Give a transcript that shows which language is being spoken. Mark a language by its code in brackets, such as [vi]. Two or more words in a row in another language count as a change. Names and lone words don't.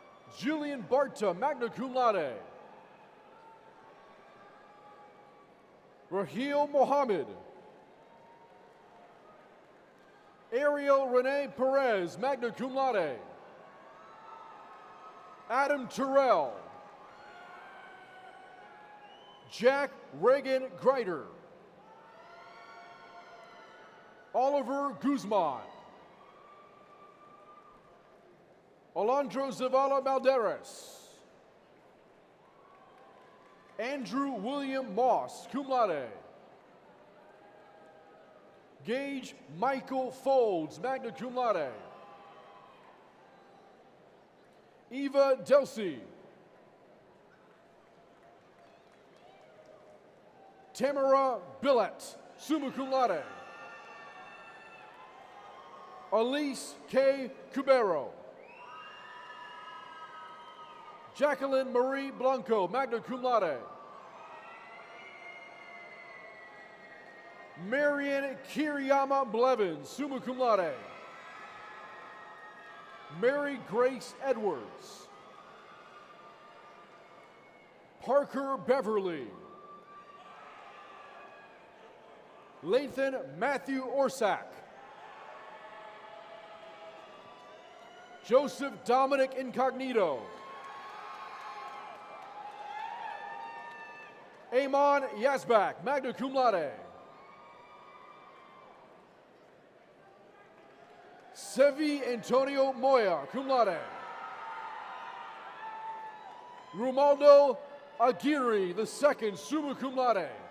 [en] Julian Barta, magna cum laude. Raheel Mohammed. Ariel Renee Perez, magna cum laude. Adam Terrell. Jack Reagan Greider. Oliver Guzman. Alondro Zavala Malderas. Andrew William Moss, cum laude. Gage Michael Folds, magna cum laude. Eva Delcy. Tamara Billett, summa cum laude. Elise K. Cubero. Jacqueline Marie Blanco, magna cum laude. Marian Kiriyama Blevins, summa cum laude. Mary Grace Edwards. Parker Beverly. Lathan Matthew Orsak. Joseph Dominic Incognito. Amon Yazbak, magna cum laude. Sevi Antonio Moya, cum laude. Romaldo Aguirre II, summa cum laude.